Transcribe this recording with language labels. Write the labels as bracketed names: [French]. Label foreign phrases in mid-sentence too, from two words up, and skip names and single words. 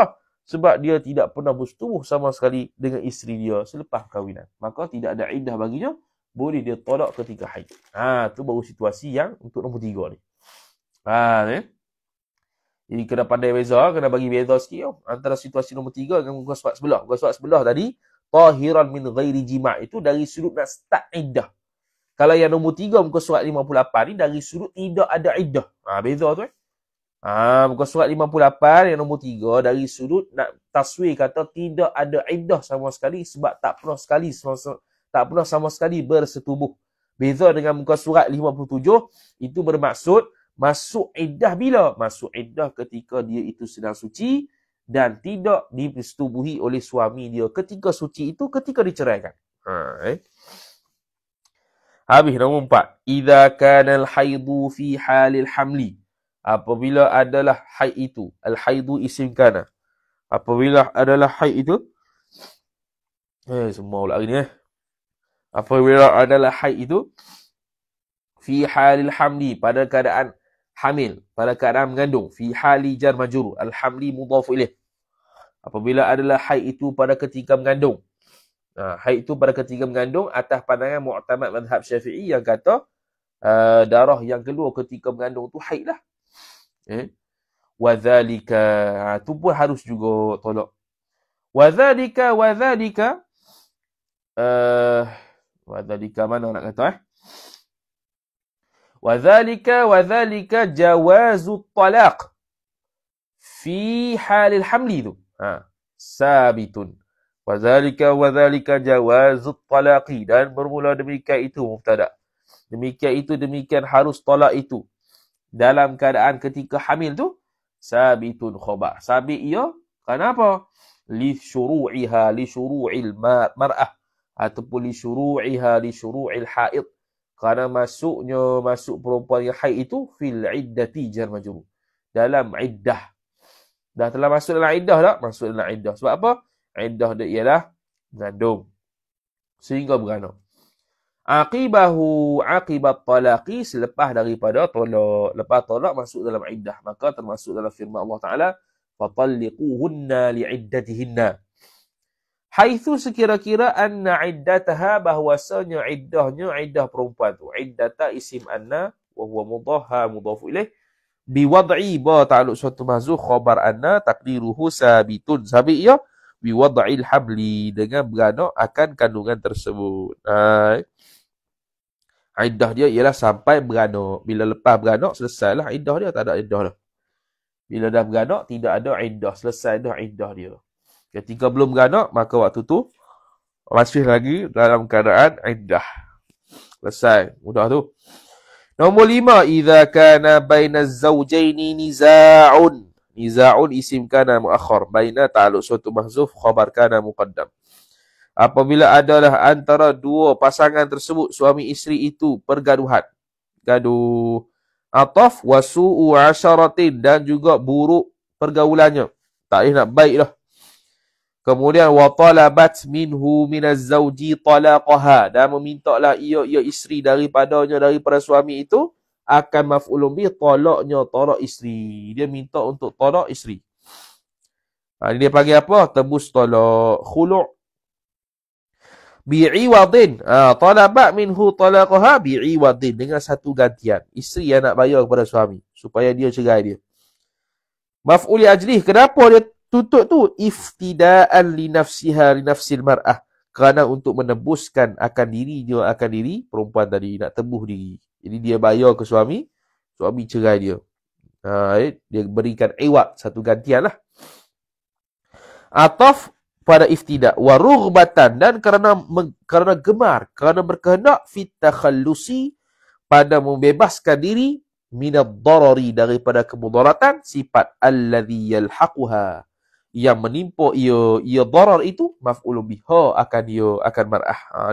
[Malay] Sebab dia tidak pernah bersetubuh sama sekali dengan isteri dia selepas kahwinan. Maka tidak ada iddah baginya. Boleh dia tolak ketika haid. Tu baru situasi yang untuk nombor 3 ni. Jadi kena pandai beza, kena bagi beza sikit antara situasi nombor 3 dengan muka surat sebelah. Muka surat sebelah tadi, [Arabic] طاهرا من غير جماع' [Malay] itu dari sudut nak start iddah. Kalau yang nombor 3 muka surat 58 ni dari sudut tidak ada iddah. Beza tu muka surat 58 yang nombor 3 dari sudut nak taswir kata tidak ada iddah sama sekali sebab tak pernah sama sekali bersetubuh. Beza dengan muka surat 57 itu bermaksud masuk iddah bila? Masuk iddah ketika dia itu sedang suci dan tidak disetubuhi oleh suami dia ketika suci itu ketika diceraikan. Habis nombor 4. [Arabic] إذا كان الحيض في حال الحمل. [Malay] Apabila adalah haid itu, [Arabic] الحيض اسم كان. [Malay] Apabila adalah haid itu semua pula hari ni apabila adalah haid itu [Arabic] في حال الحمل [Malay] pada keadaan hamil, pada keadaan mengandung, [Arabic] في حال جار مجرور، الحمل مضاف إليه. [Malay] Apabila adalah haid itu pada ketika mengandung. Haid itu pada ketika mengandung atas pandangan mu'tamad mazhab Syafi'i yang kata darah yang keluar ketika mengandung tu haid lah. [Arabic] وذلك [Malay] tu pun harus juga tolak. [Arabic] وذلك [Malay] mana nak kata [Arabic] وذلك جواز الطلاق في حال الحمل itu ثابت وذلك جواز الطلاق, [Malay] dan bermula demikian itu mubtada. Demikian harus talak itu dalam keadaan ketika hamil tu [Arabic] ثابت خبر. [Malay] Sabit ia kenapa? [Arabic] لشروع المرأة, ataupun لشروع الحيض. [Malay] Kerana masuk perempuan yang haid itu [Arabic] في العدة جار مجرور. [Malay] Dalam iddah. Dah telah masuk dalam iddah tak? Masuk dalam iddah. Sebab apa? Iddah dia ialah mengandung. Sehingga beranak. [Arabic] عقب الطلاق, [Malay] selepas daripada tolak. Lepas tolak masuk dalam iddah. Maka termasuk dalam firman Allah Ta'ala, [Arabic] فطلقوهن لعدتهن. Haitsu sekira-kira أن عدتها, [Malay] bahwasanya iddahnya iddah perempuan tu. [Arabic] عدة اسم أن وهو مضاف إليه بوضع با تعلق suatu محذوف خبر أن تقديره ثابت. [Malay] Sabit ia [Arabic] بوضع الحبل, [Malay] dengan beranak akan kandungan tersebut. Iddah dia ialah sampai beranak. Bila lepas beranak, selesailah iddah dia. Tak ada iddah dah. Bila dah beranak, tidak ada iddah. Selesai dah iddah dia. Ketika belum beranak, maka waktu tu masih lagi dalam keadaan iddah. Selesai. Mudah tu. Nombor 5. [Arabic] إذا كان بين الزوجين نزاع. نزاع اسم كان مؤخر. بين تعلق suatu محذوف خبر كان مقدم. [Malay] Apabila adalah antara dua pasangan tersebut, suami isteri itu pergaduhan. [Arabic] Gaduh. عطف وسوء عشرة, [Malay] dan juga buruk pergaulannya. Tak boleh nak baik dah. Kemudian [Arabic] وطلبت منه من الزوج طلاقها, [Malay] dan memintalah ia isteri daripada suami itu akan [Arabic] مفعول به [Malay] talaknya, talak isteri. Dia minta untuk talak isteri. Dia panggil apa? Tebus talak. [Arabic] خلع بعوض. طلبت منه طلاقها بعوض, [Malay] dengan satu gantian. Isteri yang nak bayar kepada suami supaya dia cerai dia. [Arabic] مفعول لأجله, [Malay] kenapa dia tutup tu? [Arabic] افتداء لنفس المرأة, [Malay] kerana untuk menebuskan akan diri perempuan tadi, nak tebus diri. Jadi dia bayar ke suami cerai dia. Dia berikan iwad, satu gantian lah. Ataf pada iftida' [Arabic] ورغبة, [Malay] dan kerana gemar, kerana berkehendak [Arabic] في التخلص, [Malay] pada membebaskan diri [Arabic] من الضرر, [Malay] daripada kemudaratan, sifat [Arabic] الذي يلحقها, [Malay] yang menimpa ia darar itu [Arabic] مفعول بها, [Malay] akan mar'ah.